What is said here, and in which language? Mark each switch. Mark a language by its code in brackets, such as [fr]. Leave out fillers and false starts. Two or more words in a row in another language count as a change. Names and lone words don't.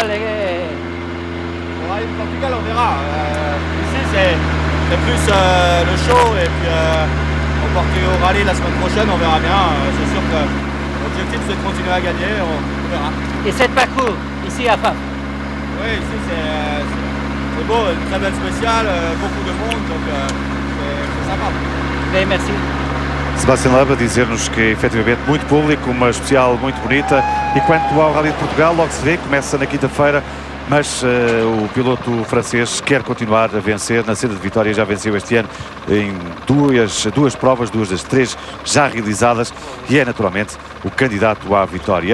[fr] Pour Rallye de Portugal, on verra. Ici, c'est plus le show, et puis on part au Rallye la semaine prochaine, on verra bien. C'est sûr que l'objectif, c'est de continuer à gagner, on verra. Et cette parcours ici à Faf? Oui, ici c'est beau, une très belle spéciale, beaucoup de monde, donc c'est sympa. [pt] Bem, merci. Sébastien Loeb a dizer-nos que efetivamente muito público, uma especial muito bonita, e quanto ao Rally de Portugal, logo se vê, começa na quinta-feira, mas o piloto francês quer continuar a vencer na senda de vitória, já venceu este ano em duas provas, 2 das 3 já realizadas, e é naturalmente o candidato à vitória.